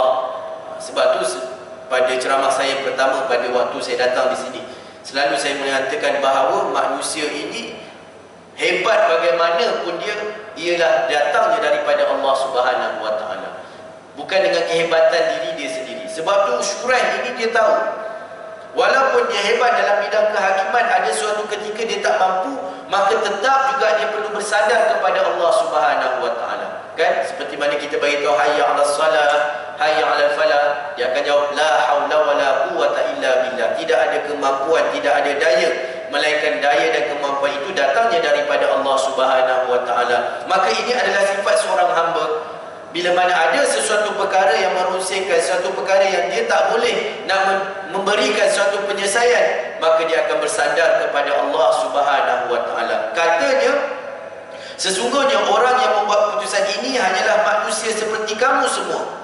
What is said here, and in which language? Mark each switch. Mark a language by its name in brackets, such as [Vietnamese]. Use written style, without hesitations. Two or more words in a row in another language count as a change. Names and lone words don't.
[Malay] Sebab tu pada ceramah saya pertama pada waktu saya datang di sini, selalu saya mengatakan bahawa manusia ini hebat bagaimanapun dia, ialah datangnya daripada Allah [Arabic] Subhanahu Wa Taala. [Malay] Bukan dengan kehebatan diri dia sendiri. Sebab tu Shuraih ini dia tahu, walaupun dia hebat dalam bidang kehakiman, ada suatu ketika dia tak mampu, maka tetap juga dia perlu bersandar kepada Allah [Arabic] Subhanahu Wa Taala. [Malay] Kan? Seperti mana kita bagi tahu [Arabic] hayya 'alas salah, hayya 'alal falah, [Malay] dia akan jawab [Arabic] la haula wala quwwata illa billah. [Malay] Tidak ada kemampuan, tidak ada daya, melainkan daya dan kemampuan itu datangnya daripada Allah [Arabic] Subhanahu Wa Taala. [Malay] Maka ini adalah sifat seorang hamba. Bila mana ada sesuatu perkara yang merosakkan, sesuatu perkara yang dia tak boleh nak memberikan suatu penyelesaian, maka dia akan bersandar kepada Allah [Arabic] Subhanahu Wa Taala. [Malay] Katanya, sesungguhnya orang yang membuat keputusan ini hanyalah manusia seperti kamu semua.